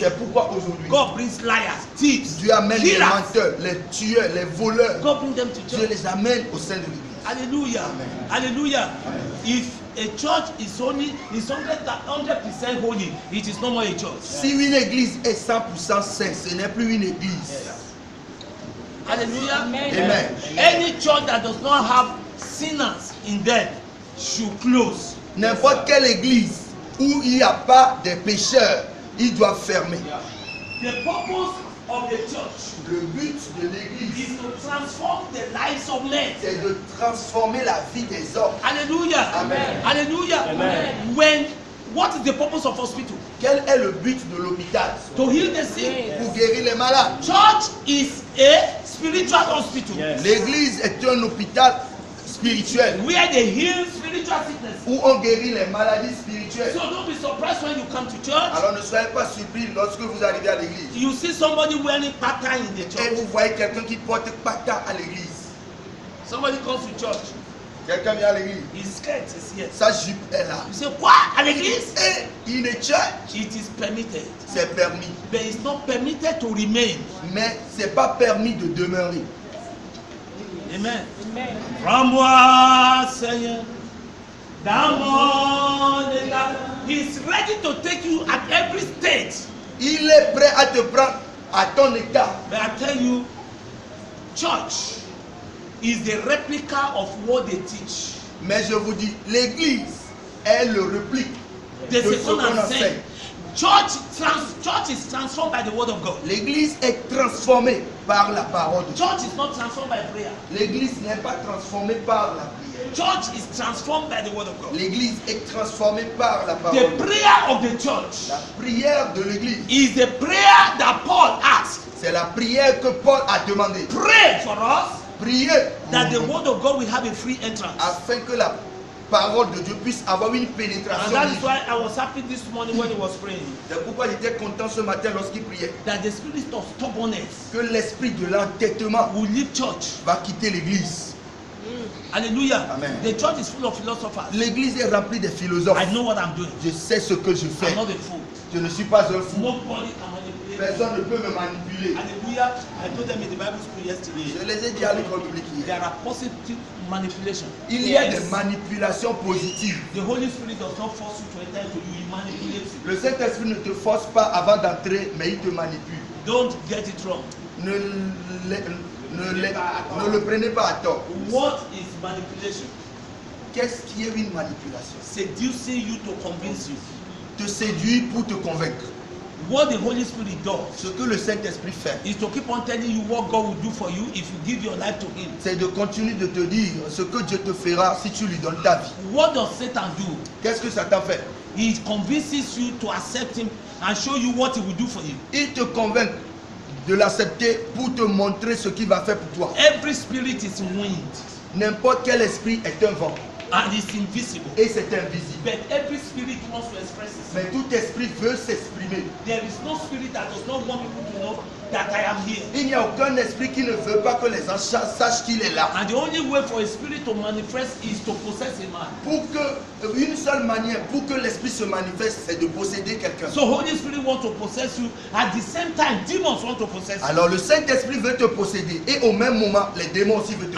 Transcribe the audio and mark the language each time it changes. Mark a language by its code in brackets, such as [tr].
[fr] C'est pourquoi aujourd'hui, [en] God brings liars, thieves, [fr] Dieu amène les [en] killers. [fr] menteurs, les tueurs, les voleurs. [en] God brings them to [fr] Dieu [en] church. [fr] les amène au sein de l'église. Hallelujah. Amen. Hallelujah. [en] If a church is 100% holy, it is no more a church. [fr] Si une église est 100% sainte, ce n'est plus une église. Hallelujah. Amen. [en] Any church that does not have sinners in them should close. [fr] N'importe quelle église où il n'y a pas de pécheurs, ils doivent fermer. [en] The purpose of the church [fr] Le but de l'église, [en] is to transform the lives of men. [fr] c'est de transformer la vie des hommes. Hallelujah. Amen. Hallelujah. Amen. [en] What is the purpose of hospital? [fr] Quel est le but de l'hôpital? [en] To heal the sick. [fr] Pour guérir les malades. [en] Church is a spiritual hospital [fr] L'église est un hôpital spirituel [en] where they heal spiritual sickness. [fr] où on guérit les maladies spirituelles. [en] So don't be surprised when you come to church. [fr] Alors ne soyez pas surpris lorsque vous arrivez à l'église [en] You see somebody wearing pattern in the [fr] et [en] church. [fr] vous voyez quelqu'un qui porte patin à l'église. [en] Somebody comes to church. [fr] Quelqu'un vient à l'église, [en] His skirt is here. [fr] sa jupe est là. [en] You say, [fr] quoi? À l'église? Et il est church, [en] It is permitted. [fr] c'est permis. [en] But it's not permitted to remain. [fr] Mais c'est pas permis de demeurer. Amen. Amen. Rends-moi, Seigneur, dans mon état. [en] He's ready to take you at every stage. [fr] Il est prêt à te prendre à ton état. [en] But I tell you, church is the replica of what they teach. [fr] Mais je vous dis, l'église est le réplique de [en] The [fr] ce [en] second [fr] qu'on [en] I'm [fr] enseigne. [en] saying. Church is transformed by the word of God. [fr] L'église est transformée par la parole de Dieu. [en] Church is not transformed by prayer. [fr] L'église n'est pas transformée par la prière. [en] Church is transformed by the word of God. [fr] L'église est transformée par la parole [en] The [fr] de Dieu. [en] prayer of the church [fr] La prière de l'église, [en] is the prayer that Paul asked. [fr] c'est la prière que Paul a demandé. [en] Pray for us [fr] Priez [en] that the word of God will have a free entrance. [fr] afin que la parole de Dieu puisse avoir une [en] And [fr] pénétration. [en] that is why I was happy this morning when he was praying. [fr] C'est pourquoi j'étais content ce matin lorsqu'il priait. [en] That the spirit of stubbornness [fr] Que l'esprit de l'entêtement [en] will leave church. [fr] va quitter l'église. Hallelujah. Amen. [en] The church is full of philosophers. [fr] L'église est remplie de philosophes. [en] I know what I'm doing. [fr] Je sais ce que je fais. [en] I'm not a fool. [fr] Je ne suis pas un fou. [en] Nobody can manipulate me. [fr] Personne ne peut me manipuler. Hallelujah. [en] I told them in the Bible school yesterday. [fr] Je les ai dit à l'école publique hier. [en] There are positive manipulation. [fr] Il y a [en] Yes. [fr] des manipulations positives. [en] The Holy Spirit does not force you to enter into you. He manipulates you. [fr] Le Saint-Esprit ne te force pas avant d'entrer, mais il te manipule. [en] Don't get it wrong. [fr] Ne le prenez pas à tort. [en] What is manipulation? [fr] Qu'est-ce qui est une manipulation? [en] Seducing you to convince you. [fr] Te séduire pour te convaincre. [en] What the Holy Spirit does [fr] Ce que le Saint-Esprit fait, [en] is to keep on telling you what God will do for you if you give your life to Him. [fr] c'est de continuer de te dire ce que Dieu te fera si tu lui donnes ta vie. [en] What does Satan do? [fr] Qu'est-ce que Satan fait? [en] He convinces you to accept Him and show you what He will do for you. [fr] Il te convainc de l'accepter pour te montrer ce qu'il va faire pour toi. [en] Every spirit is wind [fr] N'importe quel esprit est un vent [en] and it's invisible. [fr] et c'est invisible. [en] But every spirit wants to express itself. [fr] Mais tout esprit veut s'exprimer. [en] There is no spirit that does not want people to know that I am here. [fr] Il n'y a aucun esprit qui ne veut pas que les gens sachent qu'il est là. [en] And the only way for a spirit to manifest is to possess a man. [fr] Une seule manière pour que l'esprit se manifeste, c'est de posséder quelqu'un. [en] So Holy Spirit wants to possess you. At the same time, demons want to possess you. [fr] Alors le Saint-Esprit veut te posséder et au même moment, les démons aussi veulent te